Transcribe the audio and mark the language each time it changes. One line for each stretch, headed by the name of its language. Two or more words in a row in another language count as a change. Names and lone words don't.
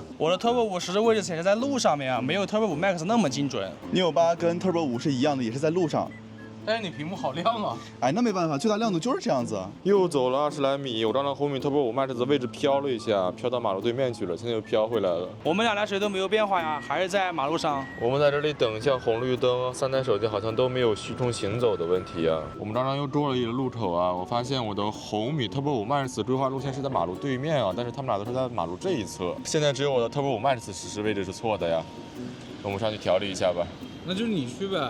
Chinese: 我的 Turbo 5實時位置顯示在路上面啊，沒有 Turbo 5 Max 那麼精準。 Neo 8跟 Turbo 5是一樣的，也是在路上。但是你屏幕好亮啊！哎，那没办法，最大亮度就是这样子。又走了20来米，有张红米 Turbo 5 Max 的位置飘了一下，飘到马路对面去了，现在又飘回来了。我们2台水都没有变化呀，还是在马路上。我们在这里等一下紅綠燈，3台手機好像都沒有虛衝行走的問題啊。我們剛剛又多了一個路口啊，我發現我的紅米 Turbo 5 Max 規劃路線是在馬路對面啊，但是他們倆都是在馬路這一側。現在只有我的 Turbo 5 Max 實時位置是錯的呀，我們上去調理一下吧。那就是你去唄。